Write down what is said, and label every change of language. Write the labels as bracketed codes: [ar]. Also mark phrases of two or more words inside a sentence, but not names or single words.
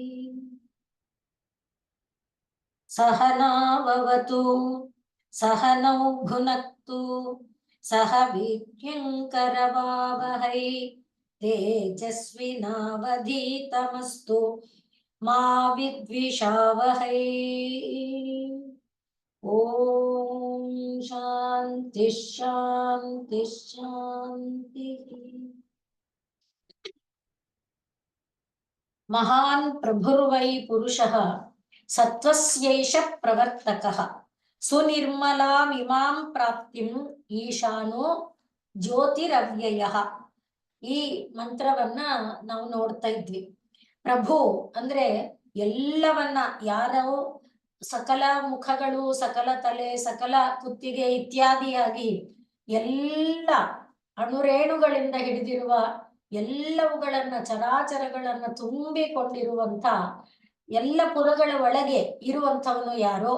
[sa] ಸಹನಾವವತು ಸಹನೌ ಭುನಕ್ತು ಸಹ ವೀರ್ಯಂಕರವಾವಹೈ ತೇಜಸ್ವಿನಾವಧೀತಮಸ್ತು ಮಾ ವಿದ್ವಿಷಾವಹೈ. ಓಂ ಶಾಂತಿ ಶಾಂತಿ ಶಾಂತಿ. ಮಹಾನ್ ಪ್ರಭುರ್ವೈ ಪುರುಷಃ ಸತ್ವಸ್ಯೈಷ ಪ್ರವರ್ತಕಃ ಸುನಿರ್ಮಲಾಮಿಮಾಂ ಪ್ರಾಪ್ತಿಂ ಈಶಾನೋ ಜ್ಯೋತಿರವ್ಯಯಃ. [kn] ಈ ಮಂತ್ರವನ್ನ ನಾವು ನೋಡ್ತಾ ಇದ್ವಿ. ಪ್ರಭು ಅಂದ್ರೆ ಎಲ್ಲವನ್ನ, ಯಾರೋ ಸಕಲ ಮುಖಗಳು, ಸಕಲ ತಲೆ, ಸಕಲ ಕುತ್ತಿಗೆ ಇತ್ಯಾದಿಯಾಗಿ ಎಲ್ಲ ಅಣುರೇಣುಗಳಿಂದ ಹಿಡಿದಿರುವ ಎಲ್ಲವುಗಳನ್ನ, ಚರಾಚರಗಳನ್ನ ತುಂಬಿಕೊಂಡಿರುವಂತ, ಎಲ್ಲ ಪುರಗಳ ಒಳಗೆ ಇರುವಂಥವನು ಯಾರೋ.